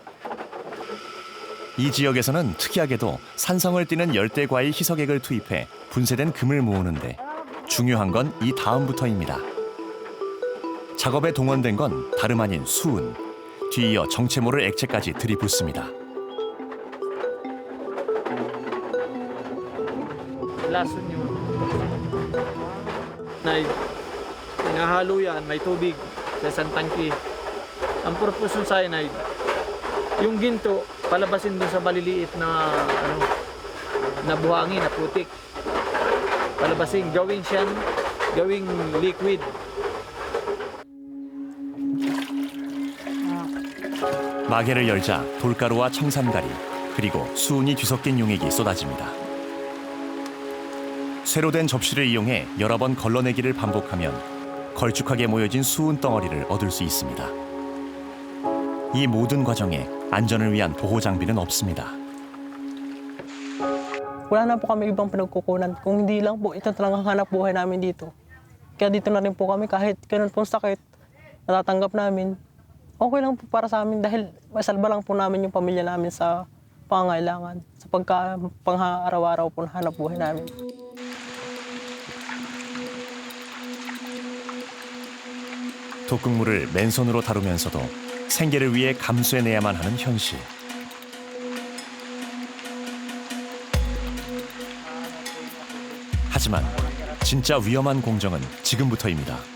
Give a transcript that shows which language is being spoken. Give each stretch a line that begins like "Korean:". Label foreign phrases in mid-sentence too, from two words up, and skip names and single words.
Korean: 이 지역에서는 특이하게도 산성을 띠는 열대과일 희석액을 투입해 분쇄된 금을 모으는데 중요한 건 이 다음부터입니다. 작업에 동원된 건 다름 아닌 수은, 뒤이어 정체 모를 액체까지 들이붓습니다.
Filipino: Lason yun. Hinahalo yan, may tubig sa isang tangki. Ang purpose ng cyanide, yung ginto, palabasin dun sa maliliit na na buhangin, na putik. Palabasin, gawing liquid.
Korean: 마개를 열자 돌가루와 청산가리, 그리고 수은이 뒤섞인 용액이 쏟아집니다. 쇠로 된 접시를 이용해 여러 번 걸러내기를 반복하면 걸쭉하게 모여진 수은 덩어리를 얻을 수 있습니다. 이 모든 과정에 안전을 위한 보호 장비는 없습니다.
Filipino: Wala na po kami ibang pinagkukunan. Kung hindi lang po, ito talagang hanap buhay namin dito. Kaya dito na rin po kami kahit ganun pong sakit, natatanggap namin. Okay lang po para sa amin dahil masalba lang po namin yung pamilya namin sa pangangailangan. Sa pang-araw-araw po na hanap buhay namin.
Korean: 독극물을 맨손으로 다루면서도 생계를 위해 감수해내야만 하는 현실. 하지만 진짜 위험한 공정은 지금부터입니다.